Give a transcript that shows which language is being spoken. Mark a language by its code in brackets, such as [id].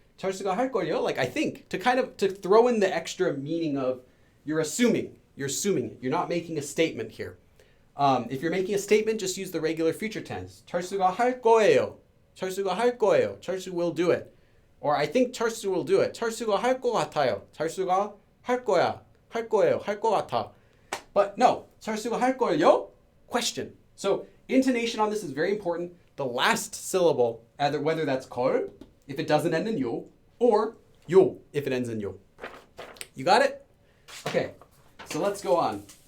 [ko] 철수가 할 걸요, [en] like I think, to throw in the extra meaning of you're assuming it. You're not making a statement here. If you're making a statement, just use the regular future tense. [ko] 철수가 할 거예요. 철수가 할 거예요. [en] 철수 will do it. Or I think 철수 will do it. [ko] 철수가 할 거 같아요. 철수가 할 거야. 할 거예요. 할 거 같아. [en] But no, [ko] 철수가 할 거예요? [en] Question. So intonation on this is very important. The last syllable, whether that's 걸, if it doesn't end in 요, or 요, if it ends in 요. You got it? Okay, so let's go on.